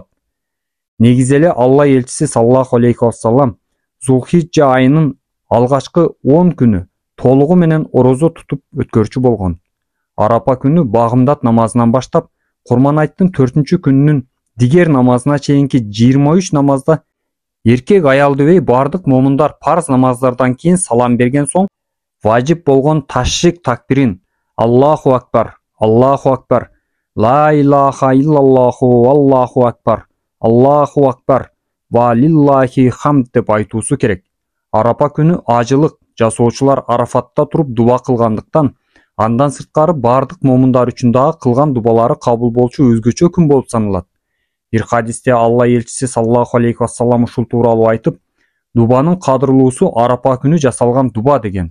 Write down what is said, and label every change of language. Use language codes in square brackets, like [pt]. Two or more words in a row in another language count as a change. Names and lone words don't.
[ky] Негизи эле Алла элчиси [ar] صلى الله عليه وسلم [ky] Зулхиджа айынын алгачкы 10 күнү толугу менен орозо тутуп өткөрчү болгон. Арапа күнү багымдат намазынан баштап, Курман-айттын 4-күнүнүн дигер намазына чейинки 23 намазда эркек аял дебей бардык момундар парз намаздардан кийин салам берген соң важип болгон ташрик такбирин [ar] الله أكبر الله أكبر لا إله إلا الله الله أكبر الله أكبر ولله الحمد [ky] деп айтуусу керек. Арапа күнү ажылык жасоочулар Арафатта туруп дуба кылгандыктан, андан сырткары бардык момундар үчүн дагы кылган дубалары кабыл болчу өзгөчө күн болуп саналат. Бир хадисте Алла элчиси [ar] صلى الله عليه وسلم [ky] ушул тууралуу айтып, дубанын кадырлуусу Арапа күнү жасалган дуба деген.